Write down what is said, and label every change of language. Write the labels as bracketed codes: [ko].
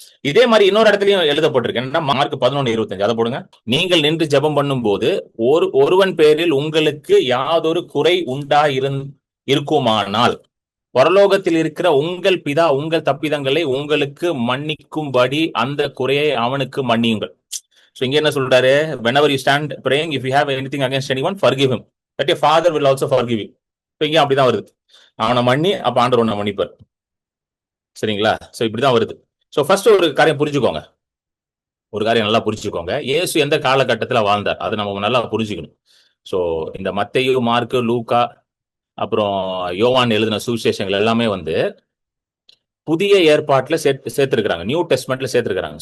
[ta] இதே மாதிரி இன்னொரு இடத்துலயும் எழுதப்பட்டிருக்கு, என்னன்னா மார்க் 11:25, அதை போடுங்க. நீங்கள் நின்று ஜெபம் பண்ணும் போது ஒருவன் பேரில் உங்களுக்கு யாதொரு குறை இருக்குமானால் பரலோகத்தில் இருக்கிற உங்கள் பிதா உங்கள் தப்பிதங்களை உங்களுக்கு மன்னிக்கும்படி அந்த குறையை அவனுக்கு மன்னியுங்கள். சோ இங்க என்ன சொல்றாரு, [en] whenever you stand praying, if you have anything against anyone, forgive him, that your father will also forgive you. [ta] இப்போ இங்க அப்படிதான் வருது, அவனை மன்னி, அப்ப ஆண்டவர் உன்னை மன்னிப்பார். சரிங்களா? சோ இப்படிதான் வருது. சோ ஃபர்ஸ்ட் ஒரு காரியம் புரிஞ்சுக்கோங்க, ஒரு காரியம் நல்லா புரிஞ்சுக்கோங்க. இயேசு எந்த காலகட்டத்துல வாழ்ந்தார் அதை நம்ம நல்லா புரிஞ்சுக்கணும். சோ இந்த மத்தேயு, மார்க்கு, லூக்கா, அப்புறம் யோவான் எழுதின சுவிசேஷங்கள் எல்லாமே வந்து புதிய ஏற்பாட்டுல சேர்த்திருக்கிறாங்க, நியூ டெஸ்ட்மெண்ட்ல சேர்த்திருக்கிறாங்க.